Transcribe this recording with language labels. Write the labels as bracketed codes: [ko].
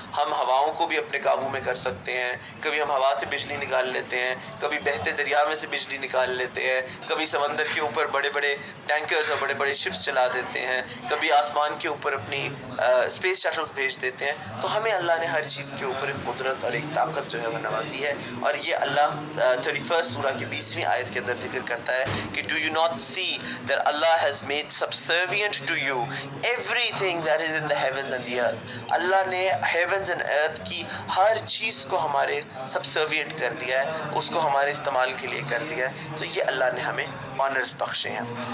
[ur] ہم ہواؤں کو بھی اپنے قابو میں کر سکتے ہیں, کبھی ہم ہوا سے بجلی نکال لیتے ہیں, کبھی بہتے دریا میں سے بجلی نکال لیتے ہیں, کبھی سمندر کے اوپر بڑے بڑے ٹینکرز اور بڑے بڑے شپس چلا دیتے ہیں, کبھی آسمان کے اوپر اپنی اسپیس شٹلز بھیج دیتے ہیں. تو ہمیں اللہ نے ہر چیز کے اوپر ایک قدرت اور ایک طاقت جو ہے وہ نوازی ہے. اور یہ اللہ 31 سورہ کی 20ویں آیت کے اندر ذکر کرتا ہے کہ [en] do you not see that Allah has made subservient to you everything that is in the heavens and the earth. [ur] اللہ نے [en] heavens and earth [ur] کی ہر چیز کو ہمارے subservient کر دیا ہے, اس کو ہمارے استعمال کے لیے کر دیا ہے. تو یہ اللہ نے ہمیں آنرز بخشے ہیں.